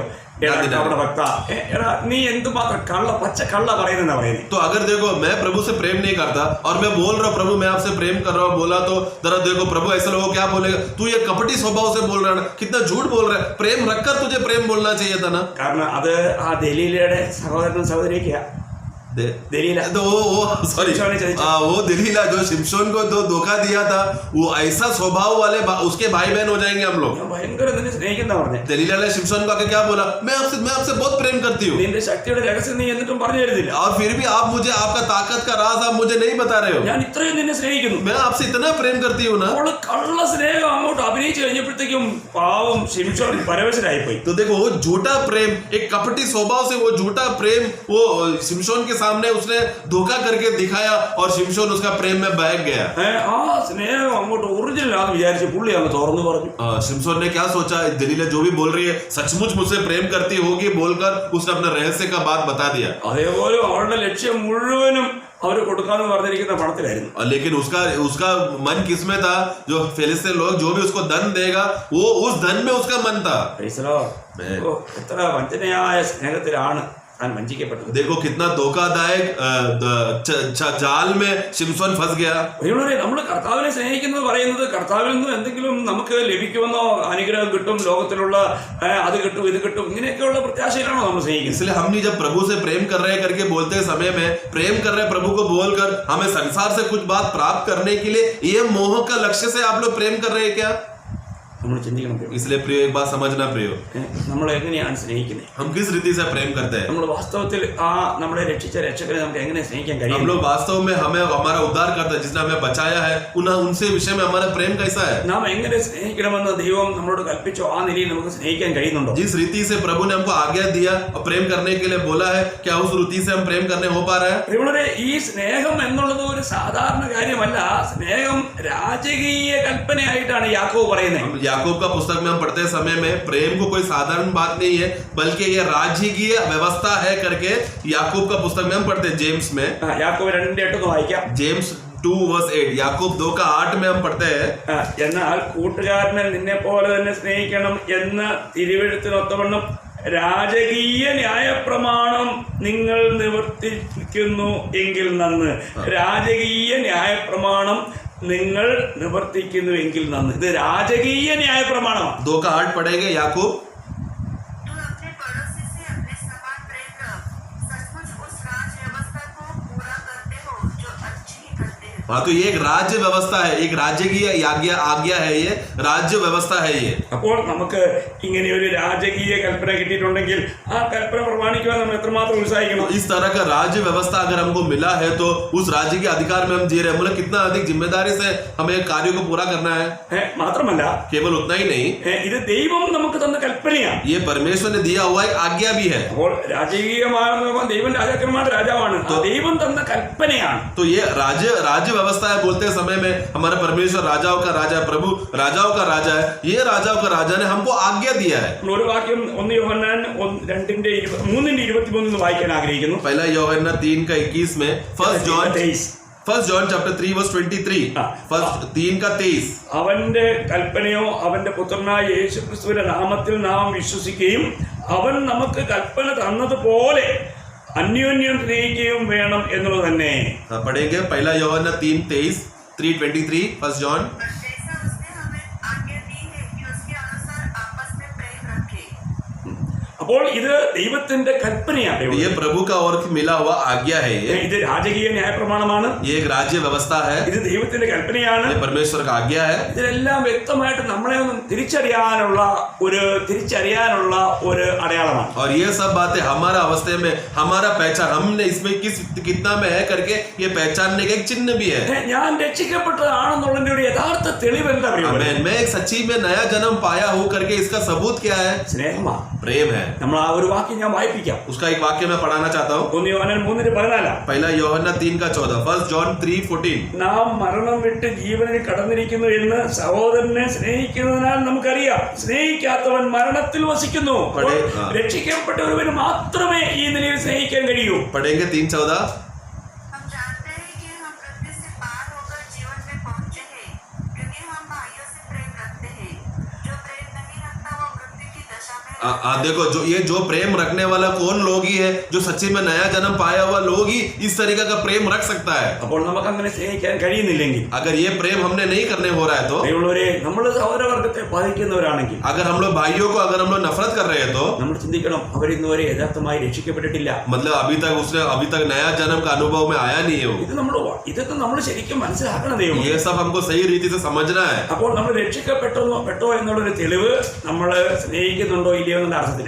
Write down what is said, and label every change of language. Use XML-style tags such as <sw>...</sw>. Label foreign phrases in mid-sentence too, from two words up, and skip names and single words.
<ml>അവിടെ ഭക്ത എടാ നീ എന്തുമാത്രം പച്ച കള്ള പറയുന്ന പറയുന്നത്.</ml> <hi>तो अगर देखो मैं प्रभु से प्रेम नहीं करता और मैं बोल रहा हूँ प्रभु मैं आपसे प्रेम कर रहा हूँ बोला तो जरा देखो प्रभु ऐसा लोगों क्या बोलेगा? तू ये कपटी स्वभाव से बोल रहा है, कितना झूठ बोल रहा है. प्रेम रखकर तुझे प्रेम बोलना चाहिए था ना.</hi> <ml>കാരണം അത് ആ ദലീലയുടെ സഹോദരനും സഹോദരിക്കാ.</ml> <hi>दलीला तो वो सॉरी वो दलीला जो शिमशोन को तो धोखा दिया था वो ऐसा स्वभाव वाले उसके भाई बहन हो जाएंगे हम लोग.</hi> <ml>ഭയങ്കര നിന്നെ സ്നേഹിക്കുന്ന പറഞ്ഞേ.</ml> <hi>दलीला ने शिमशोन को आके क्या बोला? मैं आपसे बहुत प्रेम करती हूँ.</hi> <ml>നിന്റെ ശക്തിയുടെ രഹസ്യം നീ എന്നിട്ടും പറഞ്ഞു തരുന്നില്ല.</ml> <hi>और फिर भी आप मुझे आपका ताकत का राज आप मुझे नहीं बता रहे हो.</hi> <ml>ഞാൻ ഇത്രയും നിന്നെ സ്നേഹിക്കുന്നു.</ml> <hi>मैं आपसे इतना प्रेम करती हूँ ना.</hi> <ml>അവള് കള്ള സ്നേഹം അങ്ങോട്ട് അഭിനയിച്ചു കഴിഞ്ഞപ്പോഴത്തേക്കും പാവം ശിംശോൻ പരവശനായി പോയി.</ml> <hi>तो देखो वो झूठा प्रेम एक कपटी स्वभाव से वो झूठा प्रेम वो शिमशोन के सामने उसने धोखा करके दिखाया और शिमशोन उसका प्रेम में बहक गया.</hi> <ml>ആ സ്നേഹം അങ്ങോട്ട് ഒറിജിനൽ ആണെന്ന് വിചാരിച്ച് പുള്ളി അങ്ങ് തുറന്നു പറഞ്ഞു.</ml> <hi>शिमशोन ने क्या सोचा दलीला जो भी बोल रही है सचमुच मुझसे प्रेम करती होगी बोलकर उसने अपने रहस्य का बात बता दिया.</hi> <ml>അതേപോലെ അവളുടെ ലക്ഷ്യം മുഴുവനും അവര് കൊടുക്കാന്ന് പറഞ്ഞിരിക്കുന്ന പണത്തിലായിരുന്നു.</ml> <hi>लेकिन उसका मन किसमें था? जो फिलिस्तीन लोग जो भी उसको धन देगा वो उस धन में उसका मन था.</hi> <ml>എത്ര വഞ്ചനയായ സ്നേഹത്തിലാണ് താൻ വഞ്ചിക്കപ്പെട്ടത്.</ml> <hi>देखो कितना धोखादायक जाल में शिमशोन फंस गया.</hi> <ml>നമ്മൾ കർത്താവിനെ സ്നേഹിക്കുന്നത് പറയുന്നത് കർത്താവിൽ നിന്ന് എന്തെങ്കിലും നമുക്ക് ലഭിക്കുമെന്നോ അനുഗ്രഹം കിട്ടും ലോകത്തിലുള്ള അത് കിട്ടും ഇത് കിട്ടും ഇങ്ങനെയൊക്കെയുള്ള പ്രത്യാശയിലാണോ നമ്മൾ സ്നേഹിക്കുന്നത്?</ml> <hi>इसलिए हम नहीं जब प्रभु से प्रेम कर रहे करके बोलते समय में प्रेम कर रहे प्रभु को बोलकर हमें संसार से कुछ बात प्राप्त करने के लिए ये मोह का लक्ष्य से आप लोग प्रेम कर रहे हैं क्या?</hi> <ml>നമ്മൾ ചിന്തിക്കണം.</ml> <hi>इसलिए प्रिय एक बात समझना प्रियो</hi> <ml>നമ്മൾ എങ്ങനെയാണ് സ്നേഹിക്കുന്നത്?</ml> <hi>हम किस रीति से प्रेम करते हैं?</hi> <ml>നമ്മൾ വാസ്തവത്തിൽ നമ്മളെ രക്ഷിച്ച രക്ഷകനെ നമുക്ക് എങ്ങനെ സ്നേഹിക്കാൻ കഴിയും?</ml> <hi>हम लोग वास्तव में हमें हमारा उद्धार करता है जिसने हमें बचाया है उनसे विषय में हमारा प्रेम कैसा है?</hi> <ml>നാം എങ്ങനെ സ്നേഹിക്കണമെന്ന് ദൈവം നമ്മളോട് കൽപ്പിച്ചോ ആ നിലയിൽ നമുക്ക് സ്നേഹിക്കാൻ കഴിയുന്നുണ്ടോ?</ml> <hi>जिस रीति से प्रभु ने हमको आज्ञा दिया और प्रेम करने के लिए बोला है क्या उस रीति से हम प्रेम करने हो पा रहा है?</hi> <ml>ഇവിടെ ഈ സ്നേഹം എന്നുള്ളത് ഒരു സാധാരണ കാര്യമല്ല. സ്നേഹം രാജകീയ കൽപ്പനയായിട്ടാണ് യാക്കോബ് പറയുന്നത്.</ml> <hi>याकूब का पुस्तक में हम पढ़ते समय में प्रेम को कोई साधारण बात नहीं है बल्कि ये राजकीय व्यवस्था है करके याकूब का पुस्तक में हम पढ़ते हैं. जेम्स में</hi> <ml>യാക്കോബ് 2:8 വായിക്കാം.</ml> <hi>जेम्स 2:8 याकूब 2:8 में हम पढ़ते हैं</hi> <ml>എന്നാൽ കൂട്ടുകാരനെ നിന്നെ പോലെ തന്നെ സ്നേഹിക്കണം എന്ന് തിരുവെഴുത്തിനൊത്തവണ്ണം രാജകീയ ന്യായപ്രമാണം നിങ്ങൾ നിവർത്തിക്കുന്നു എങ്കിൽ നന്ന്. രാജകീയ ന്യായപ്രമാണം നിങ്ങൾ നിവർത്തിക്കുന്നുവെങ്കിൽ നന്ന്. ഇത് രാജകീയ ന്യായപ്രമാണമാണ്.</ml> <hi>2:8 पढ़ेंगे याकूब. तू अपने पड़ोसी से अपने समान प्रेम रख, सचमुच उस राज व्यवस्था को पूरा करते हो जो अच्छी करते हैं. हाँ तो ये एक राज्य व्यवस्था है एक राज्य की आज्ञा है ये राज्य व्यवस्था है ये.</hi> <ml>അപ്പോൾ നമുക്ക് ഇങ്ങനെ ഒരു രാജകീയ കൽപ്പന കിട്ടിയിട്ടുണ്ടെങ്കിൽ ആ കൽപ്പന പ്രമാണിക്കുവാൻ നമ്മൾ എത്രമാത്രം ഉത്സാഹിക്കണം.</ml> <hi>इस तरह का राज्य व्यवस्था अगर हमको मिला है तो उस राज्य के अधिकार में हम जी रहे हैं. मतलब कितना अधिक जिम्मेदारी से हमें कार्यों को पूरा करना है.</hi> <ml>മാത്രമല്ല</ml> <hi>केवल उतना ही नहीं</hi> <ml>ഇത് ദൈവം നമുക്ക് തന്ന കൽപ്പനയാണ്.</ml> <hi>ये परमेश्वर ने दिया हुआ एक आज्ञा भी है.</hi> <ml>അപ്പോൾ രാജകീയമായ ദൈവം രാജാക്കന്മാരുടെ രാജാവാണ്. ദൈവം തന്ന കൽപ്പനയാണ്.</ml> <hi>तो ये राज्य व्यवस्था है बोलते समय में हमारा परमेश्वर राजाओं का राजा प्रभु राजाओं का राजा है. ये राजाओं का राजा ने हमको आज्ञा दिया है.</hi> <ml>ഒരു വാക്യം 1 യോഹന്നാൻ 2:3 വായിക്കാൻ ആഗ്രഹിക്കുന്നു.</ml> <hi>पहला യോഹന്നാൻ 3:21 में</hi> <en>First John chapter</en> <hi>3:23 फर्स्ट 3:23</hi> <ml>അവന്റെ കൽപ്പനയോ അവന്റെ പുത്രനായ യേശുക്രിസ്തുവിന്റെ നാമത്തിൽ നാം വിശ്വസിക്കുകയും അവൻ നമുക്ക് കൽപ്പന തന്നതുപോലെ അന്യോന്യം സ്നേഹിക്കുകയും വേണം എന്നുള്ളത് തന്നെ.</ml> <hi>पढ़ेंगे पहला യോഹന്നാൻ 3:23</hi> <en>First John.</en> <hi>जैसा उसने हमें आज्ञा दी है कि उसके अनुसार आपस में प्रेम रखें.</hi> <ml>അപ്പോൾ ഇത് ദൈവത്തിന്റെ കൽപ്പനയാണ്.</ml> <hi>ये प्रभु का और मिला हुआ आज्ञा है,</hi> <ml>ഇത് രാജകീയ ന്യായപ്രമാണമാണ്.</ml> <hi>ये एक राज्य व्यवस्था है,</hi> <ml>ഇത് ദൈവത്തിന്റെ കൽപ്പനയാണ്.</ml> <hi>ये परमेश्वर का आज्ञा है.</hi> <ml>ഇതിലെല്ലാം വ്യക്തമായിട്ട് നമ്മളെ ഒന്ന് തിരിച്ചറിയാനുള്ള ഒരു അടയാളമാണ്.</ml> <hi>और ये सब बातें हमारा अवस्थे में हमारा पहचान, हमने इसमें कितना में है करके ये पहचानने का एक चिन्ह भी है.</hi> <ml>ഞാൻ രക്ഷിക്കപ്പെട്ടതാണെന്നുള്ളതിന്റെ ഒരു യഥാർത്ഥ തെളിവ് എന്താ പറയുക?</ml> <hi>मैं एक सच्ची में नया जन्म पाया हूँ करके इसका सबूत क्या है?</hi> <ml>സ്നേഹമാണ്.</ml> <hi>प्रेम है.</hi> <ml>നമ്മൾ ആ ഒരു വാക്യം ഞാൻ വായിപ്പിക്കാം.</ml> <hi>उसका एक वाक्य मैं पढ़ाना चाहता हूँ.</hi> <ml>1 യോഹന്നാൻ 3:14.</ml> <hi>पहला യോഹന്നാൻ 3:14. 1 John 3:14.</hi> <ml>നാം മരണം വിട്ട് ജീവനിൽ കടന്നിരിക്കുന്നു എന്ന് സഹോദരനെ സ്നേഹിക്കുന്നതിനാൽ നമുക്കറിയാം. സ്നേഹിക്കാത്തവൻ മരണത്തിൽ വസിക്കുന്നു. രക്ഷിക്കപ്പെട്ട ഒരുവന് മാത്രമേ ഈ നിലയിൽ സ്നേഹിക്കാൻ കഴിയൂ.</ml> <hi>पढ़ेंगे 3:14. हम जानते हैं कि हम मृत्यु से पार होकर जीवन में पहुंचे हैं, क्योंकि हम भाइयों से प्रेम रखते हैं. जो प्रेम नहीं रखता वो मृत्यु की दशा में देखो जो प्रेम रखने वाला कौन लोग ही है, जो सच्ची में नया जन्म पाया हुआ लोग ही इस तरीके का प्रेम रख सकता है.</hi> <ml>അപ്പോൾ നമുക്ക് അങ്ങനെ സ്നേഹിക്കാൻ കഴിയുന്നില്ലെങ്കിൽ,</ml> <hi>अगर ये प्रेम हमने नहीं करने हो रहा है तो,</hi> <ml>നമ്മൾ സഹോദരവർഗത്തെ ബാധിക്കുന്നവരാണെങ്കിൽ,</ml> <hi>अगर हम लोग भाइयों को अगर हम लोग नफरत कर रहे हैं तो</hi> <ml>നമ്മൾ ചിന്തിക്കണം, അവർ ഇന്നുവരെ യഥാർത്ഥമായി രക്ഷിക്കപ്പെട്ടിട്ടില്ല.</ml> <hi>मतलब अभी तक नया जन्म का अनुभव में आया नहीं है.</hi> <ml>ഇതൊക്കെ നമ്മൾ ശരിക്കും മനസ്സിലാക്കണം. ദൈവം</ml> <hi>ये सब हमको सही रीति से समझना है.</hi> <ml>അപ്പോൾ നമ്മൾ രക്ഷിക്കപ്പെട്ടോ എന്നുള്ളൊരു തെളിവ് നമ്മൾ സ്നേഹിക്കുന്നുണ്ടോ ഇല്ലയോ എന്നുള്ള അർത്ഥത്തിലാണ്.</ml>